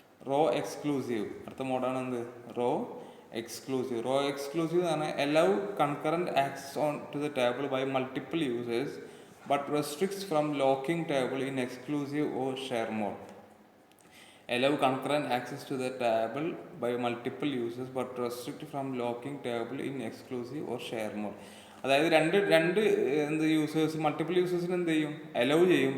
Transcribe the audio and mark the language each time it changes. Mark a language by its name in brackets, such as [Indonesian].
[English] row exclusive, [Malayalam] അടുത്ത മോഡാണ് എന്ത് raw exclusive എന്ന് പറഞ്ഞാൽ [English] Allow concurrent access on to the table by multiple users but restricts from locking table in exclusive or share mode. Allow concurrent access to the table by multiple users but restrict from locking table in exclusive or share mode. [Malayalam] അതായത് രണ്ട് എന്ത് users multiple യൂസേഴ്സിന് എന്ത് ചെയ്യും, allow ചെയ്യും.